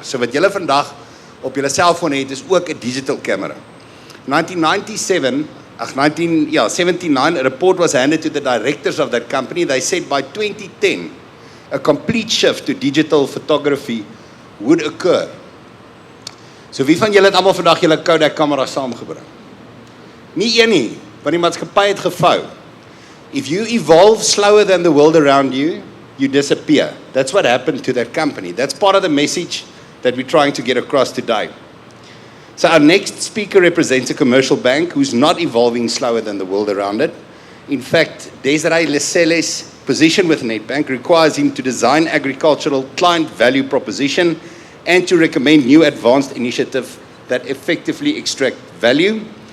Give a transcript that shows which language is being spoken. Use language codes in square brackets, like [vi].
[af] So wat julle vandag op julle selfoon het is ook 'n digital camera. 1997 [en] 79, a report was handed to the directors of that company. They said by 2010, a complete shift to digital photography would occur. [af] So wie van julle het almal vandag julle Kodak kamera saamgebring? Nie een nie, want die maatskappy het gevou. [en] If you evolve slower than the world around you, you disappear. That's what happened to that company. That's part of the message that we're trying to get across today. So our next speaker represents a commercial bank who's not evolving slower than the world around it. In fact, Desiree Leselle's position with Nedbank requires him to design agricultural client value proposition and to recommend new advanced initiatives that effectively extract value.